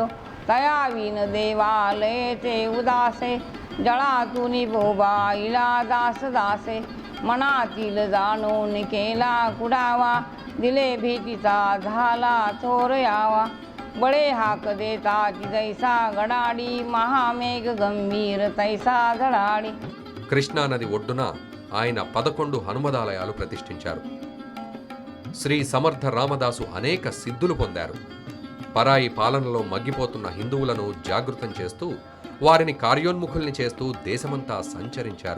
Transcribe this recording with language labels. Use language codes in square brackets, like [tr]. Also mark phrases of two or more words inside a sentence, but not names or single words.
[mr] तयाविन देवालयेचे उदासे, जळातूनी बोबाईला दास दासे. मनातील जाणून केला कुडावा, दिले भीतीचा झाला थोर यावा. बळे हाक देता जैसा गडाडी, महामेघ गंभीर तैसा धडाडी. [te] కృష్ణానది ఒడ్డున ఆయన 11 హనుమదాలయాలు ప్రతిష్ఠించారు. శ్రీ సమర్థ రామదాసు అనేక సిద్ధులు పొందారు. పరాయి పాలనలో మగ్గిపోతున్న హిందువులను జాగృతం చేస్తూ వారిని కార్యోన్ముఖుల్ని చేస్తూ దేశమంతా సంచరించారు.